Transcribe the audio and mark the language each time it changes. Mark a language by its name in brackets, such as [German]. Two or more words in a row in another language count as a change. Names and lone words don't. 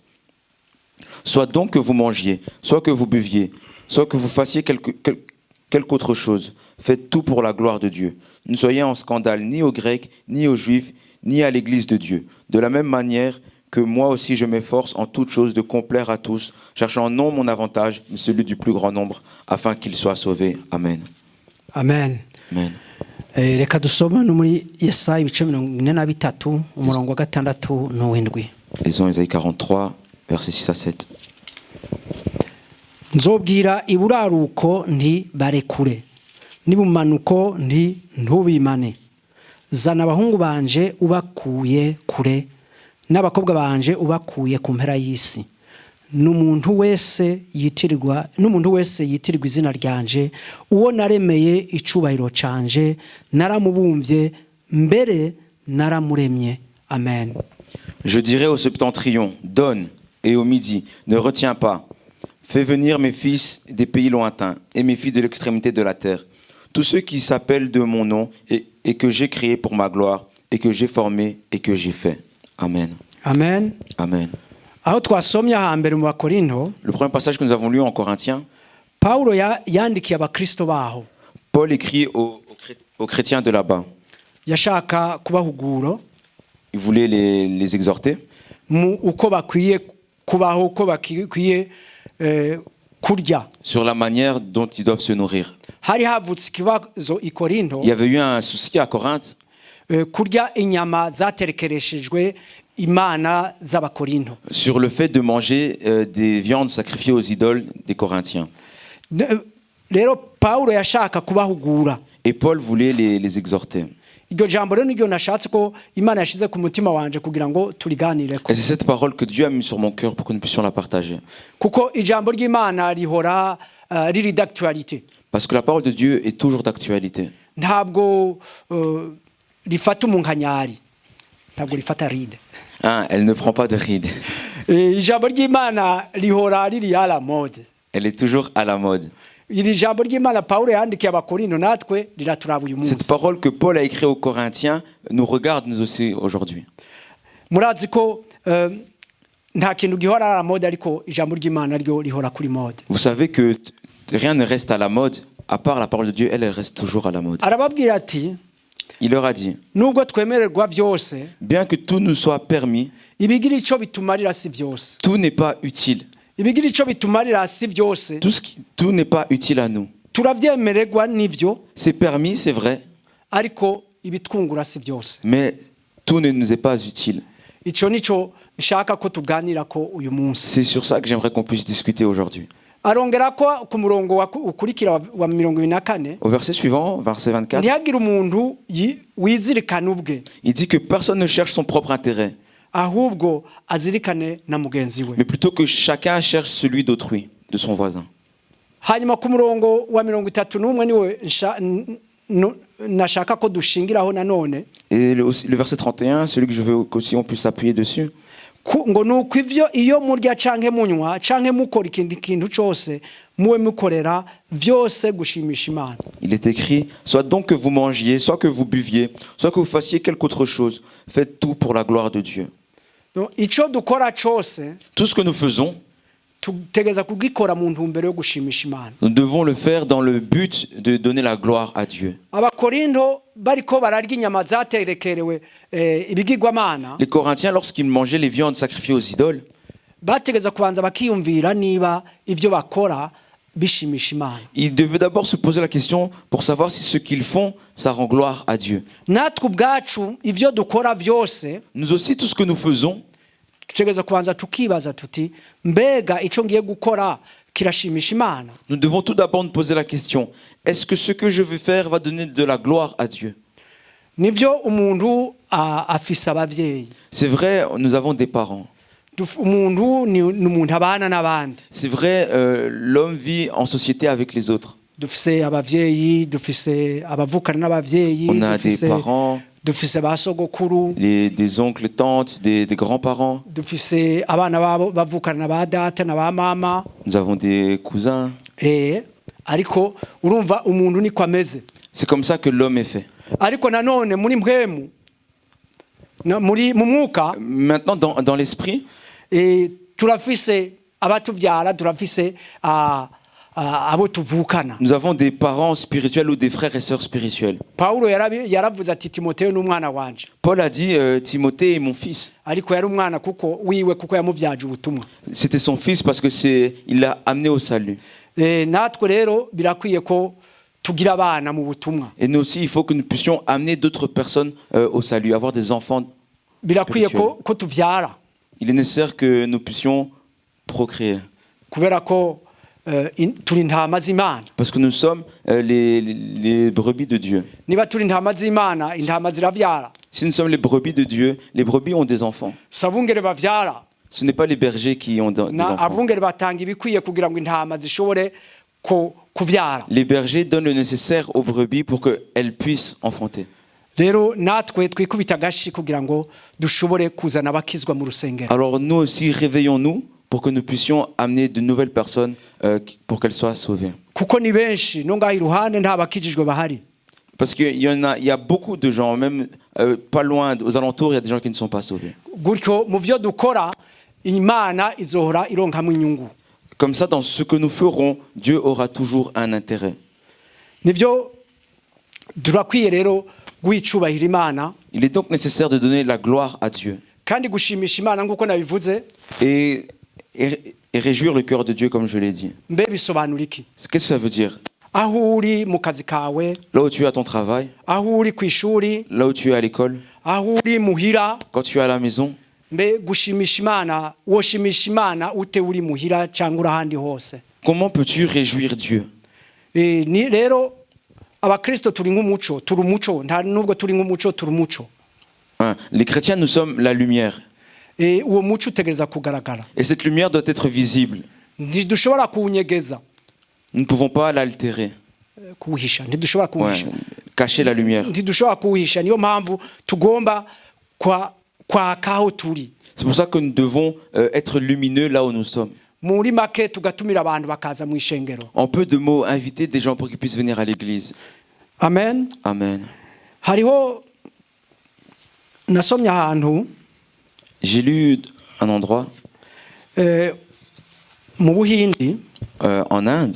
[French] Soit donc que vous mangiez, soit que vous buviez, soit que vous fassiez quelque autre chose. Faites tout pour la gloire de Dieu. Ne soyez en scandale ni aux Grecs, ni aux Juifs, ni à l'Église de Dieu. De la même manière que moi aussi je m'efforce en toutes choses de complaire à tous, cherchant non mon avantage, mais celui du plus grand nombre, afin qu'ils soient sauvés. Amen. Amen. Amen. [Rundi] Reka dusome no muri Yesaya ibice 43 umurongo wa 6 n'uw'indwi. [French] Lisons Ésaïe 43 versets 6 à 7. [Rundi] Nzobwira iburaruko nti barekure nibumanuko nti ntubimane. Zana abahungu banje ubakuye kure n'abakobwa banje ubakuye ku mpera y'isi n'umuntu wese yitirirwa izina ryanje uwo naremeye icubahiro canje naramubumbye mbere naramuremye amen. [French] Je dirai au septentrion, donne, et au midi, ne retiens pas. Fais venir mes fils des pays lointains et mes filles de l'extrémité de la terre, tous ceux qui s'appellent de mon nom et que j'ai créé pour ma gloire et que j'ai formé et que j'ai fait. Amen. Amen. Amen. [Rundi] Aho twasomye hambere mu Bakorinto, [French] Le premier passage que nous avons lu en Corinthiens, [Rundi] Paulo yandikiye abakristo baho, [French] Paul écrit aux chrétiens de là-bas. [Rundi] yashaka kubahugura [French] Il voulait les exhorter [Rundi] mu uko bakwiye kubaho, uko bakwiye kurya. [French] sur la manière dont ils doivent se nourrir. [Rundi] Hari havutse ikibazo i Korinto, [French] Il y avait eu un souci à Corinthe [Rundi] kurya inyama zaterekereshejwe imana z'abakorinto. [French] sur le fait de manger des viandes sacrifiées aux idoles des Corinthiens. [Rundi] Rero Paulo yashaka kubahugura. [French] Et Paul voulait les exhorter. [Rundi] Iryo jambo rero niryo nashatse ko Imana yashize ku mutima wanje kugira ngo turiganireko. [French] Et c'est cette parole que Dieu a mis sur mon cœur pour que nous puissions la partager. [Rundi] Kuko ijambo ry'Imana rihora riri d'actualité. [French] Parce que la parole de Dieu est toujours d'actualité. [Rundi] Ntabwo rifata umunkanyari, ntabwo rifata ride. [French] Hein, elle ne prend pas de rides. [Rundi] Ijambo ry'Imana rihora riri [French] à la mode. Elle est toujours à la mode. [Rundi] Iri jambo ry'Imana Paulo yandikiye abakorinto natwe riraturaba uyu munsi. [French] Cette parole que Paul a écrite aux Corinthiens nous regarde nous aussi aujourd'hui. [Rundi] Murazi ko nta kintu gihora [French] à la mode [Rundi] ariko ijambo ry'Imana ryo rihora kuri mode. [French] Vous savez que rien ne reste à la mode, à part la parole de Dieu, elle reste toujours à la mode. [Rundi] Arababwira ati, [French] Il leur a dit, [Rundi] nubwo twemererwa byose, [French] bien que tout nous soit permis, [Rundi] ibigira ico bitumarira si byose. [French] tout n'est pas utile. [Rundi] Ibigira ico bitumarira si byose. [French] Tout n'est pas utile à nous. [Rundi] Turavyemererwa nivyo, [French] C'est permis, c'est vrai, [Rundi] ariko ibitwungura si byose. [French] mais tout ne nous est pas utile. [Rundi] Ico nico nshaka ko tuganirako uyu munsi. [French] C'est sur ça que j'aimerais qu'on puisse discuter aujourd'hui. [Rundi] Arongera ko ku murongo ukurikira wa 24 [French] Au verset suivant, verset 24, [Rundi] ntihagire umuntu wizirikana ubwe, [French] il dit que personne ne cherche son propre intérêt, [Rundi] ahubwo azirikane na mugenzi we. [French] mais plutôt que chacun cherche celui d'autrui, de son voisin. [Rundi] Hanyuma ku murongo wa 31 niwe nashaka ko dushingiraho nanone, [French] Et le verset 31, celui que je veux qu'aussi on puisse s'appuyer dessus, [Rundi] ngo nuko ivyo iyo murya canke munywa canke mukora ikindi kintu cose muwe mukorera vyose gushimisha Imana. [French] il est écrit, soit donc que vous mangiez, soit que vous buviez, soit que vous fassiez quelque autre chose, faites tout pour la gloire de Dieu. [Rundi] No, ico dukora cose [French] Tout ce que nous faisons, [Rundi] tutegeza kugikora mu ntumbero yo gushimisha Imana. [French] nous devons le faire dans le but de donner la gloire à Dieu. [Rundi] Abakorinto bariko bararya inyama zaterekerewe ibigirwamana, [French] Les Corinthiens, lorsqu'ils mangeaient les viandes sacrifiées aux idoles, [Rundi] bategeza kubanza bakiyumvira niba ivyo bakora bishimisha Imana. [French] ils devaient d'abord se poser la question pour savoir si ce qu'ils font, ça rend gloire à Dieu. [Rundi] Natwe ubwacu ivyo dukora vyose [French] Nous aussi, tout ce que nous faisons, [Rundi] tutegeza kubanza tukibaza tuti mbega ico ngiye gukora kirashimisha Imana. [French] nous devons tout d'abord nous poser la question, est-ce que ce que je vais faire va donner de la gloire à Dieu? [Rundi] Nivyo umuntu afise abavyeyi, [French] C'est vrai, nous avons des parents. [Rundi] umuntu ni umuntu abana n'abandi. [French] C'est vrai, l'homme vit en société avec les autres. [Rundi] Dufise abavyeyi, dufise abavukana n'abavyeyi, [French] On a des parents, [Rundi] dufise basogokuru, [French] des oncles, tantes, des grands-parents. [Rundi] dufise abana babo bavukana na ba data na ba mama. [French] Nous avons des cousins. [Rundi] Ariko urumva umuntu niko ameze. [French] C'est comme ça que l'homme est fait. [Rundi] Ariko nanone muri mpwemu muri mu mwuka, [French] Maintenant, dans l'esprit, [Rundi] turafise abatuvyara, turafise abo tuvukana. [French] nous avons des parents spirituels ou des frères et sœurs spirituels. [Rundi] Paulo yaravuze ati Timoteyo n'umwana wanje. [French] Paul a dit, Timothée est mon fils. [Rundi] Ariko yari umwana kuko yamuvyaje ubutumwa. [French] C'était son fils parce que il l'a amené au salut. [Rundi] Natwe rero birakwiye ko tugira abana mu butumwa. [French] Et nous aussi, il faut que nous puissions amener d'autres personnes au salut, avoir des enfants. [Rundi] Birakwiye ko tuvyara. [French] Il est nécessaire que nous puissions procréer. [Rundi] Kubera ko turi intama z'Imana. [French] Parce que nous sommes les brebis de Dieu. [Rundi] Niba turi intama z'Imana, intama ziravyara. [French] Si nous sommes les brebis de Dieu, les brebis ont des enfants. [Rundi] si abungere bavyara [French] Ce n'est pas les bergers qui ont des [Rundi] na [French] enfants. [Rundi] abungere batanga ibikwiye kugira ngo intama zishobore kuvyara. [French] Les bergers donnent le nécessaire aux brebis pour qu'elles puissent enfanter. [Rundi] Rero natwe twikubita agashi kugira ngo dushobore kuzana abakizwa mu rusengero. [French] Alors nous aussi, réveillons-nous pour que nous puissions amener de nouvelles personnes pour qu'elles soient sauvées. [Rundi] Kuko ni benshi no ngaho iruhande nta bakijijwe bahari. [French] Parce qu'il y a beaucoup de gens, même pas loin, aux alentours, il y a des gens qui ne sont pas sauvés. [Rundi] Gutyo mu byo dukora Imana izohora ironkamwe inyungu. [French] Comme ça, dans ce que nous ferons, Dieu aura toujours un intérêt. [Rundi] Nibyo durakwiye rero guhicubahira Imana [French] Il est donc nécessaire de donner la gloire à Dieu [Rundi] kandi gushimisha Imana nguko nabivuze. [French] et réjouir le cœur de Dieu, comme je l'ai dit. [Rundi] Mbe bisobanura iki? [French] Qu'est-ce que ça veut dire? [Rundi] Aho uri mu kazi kawe, [French] Là où tu es à ton travail, [Rundi] aho uri kwishuri, [French] là où tu es à l'école, [Rundi] aho uri muhira, [French] quand tu es à la maison, [Rundi] mbe gushimisha Imana woshimisha Imana ute uri muhira cyangwa urahandi hose. [French] comment peux-tu réjouir Dieu? [Rundi] Ni rero abakristo turi nk'umuco, turi umuco, nta nubwo turi nk'umuco, turi umuco. [French] Hein, les chrétiens, nous sommes la lumière. [Rundi] Uwo muco utegereza kugaragara. [French] Et cette lumière doit être visible. [Rundi] Ntidushobora kuwunyegeza, [French] Nous ne pouvons pas l'altérer, [Rundi] kuwuhisha, ntidushobora kuwuhisha. [French] cacher la lumière. [Rundi] Ntidushobora kuwuhisha, niyo mpamvu tugomba kwaka aho turi. [French] C'est pour ça que nous devons être lumineux là où nous sommes. [Rundi] Muri make tugatumira abantu bakaza mu ishengero. [French] En peu de mots, inviter des gens pour qu'ils puissent venir à l'église. Amen. Amen. [Rundi] Hariho nasomye ahantu [French] J'ai lu un endroit [Rundi] mu Buhindi [French] en Inde.